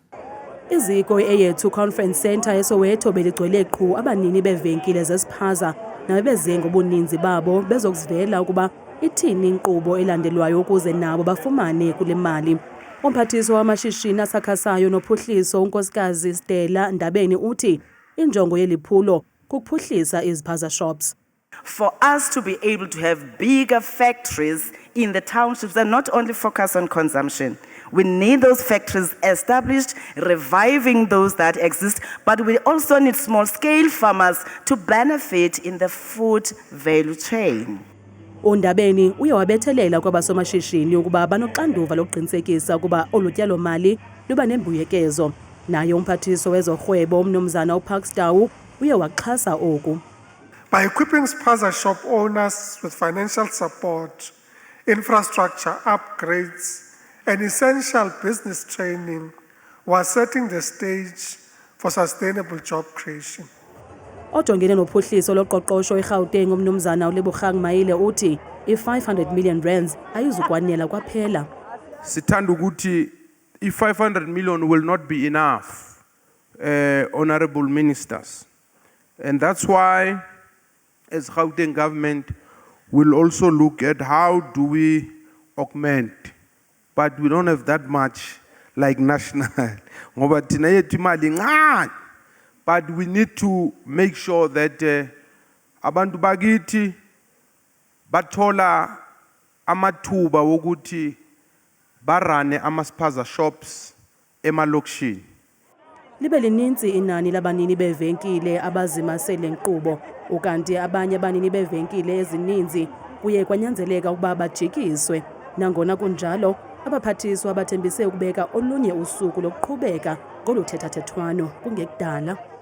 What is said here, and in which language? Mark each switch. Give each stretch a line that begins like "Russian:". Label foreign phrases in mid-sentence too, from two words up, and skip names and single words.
Xhosa: Iziko eyethu Conference Centre eSoweto beligcwele qhu abanini beevenkile zesiphaza nabe beze ngobuninzi babo bezokuvela ukuba ithini inkqubo elandelwayo ukuze nabo bafumane kule mali. Umphathiswa wamashishini asakhasayo nophuhliso unkosikazi Stella Ndabeni uthi injongo yeliphulo kukuphuhlisa iziphaza shops.
English: For us to be able to have bigger factories in the townships and not only focus on consumption. We need those factories established, reviving those that exist, but we also need small-scale farmers to benefit in the food value chain.
Xhosa: uNdabeni uyawabethelela kwabasomashishini ukuba banoxanduva lokuqinisekisa ukuba olutyalo mali luba nembuyekezo. Naye umphathiswa wezorhwebo uMnumzana uParkstow uyawaxhasa oku.
English: By equipping spaza shop owners with financial support, infrastructure upgrades, and essential business training, we are setting the stage for sustainable job creation.
Xhosa: Ojongene nophuhliso loqoqosho eGauteng uMnumzana uLebogang Maile uthi i500 million rands ayizukwanela kwaphela.
Zulu: Sithanda ukuthi i500 million
English: will not be enough, honorable ministers. And that's why as Gauteng government will also look at how do we augment, but we don't have that much like national.
Zulu: Ngoba thina yethu imali incane.
English: But we need to make sure that
Zulu: abantu bakithi bathola amathuba wokuthi barane amaspaza shops emalokishini.
Xhosa: Libe lininzi inani labanini bevenkile abazimasele nkqubo ukanti abanye abanini bevenkile ezininzi kuye kwanyanzeleka ukuba bajikiswe. Nangona kunjalo abaphathiswa abathembise ukubeka olunye usuku lokuqhubeka ngoluthethathethwano kungekudala.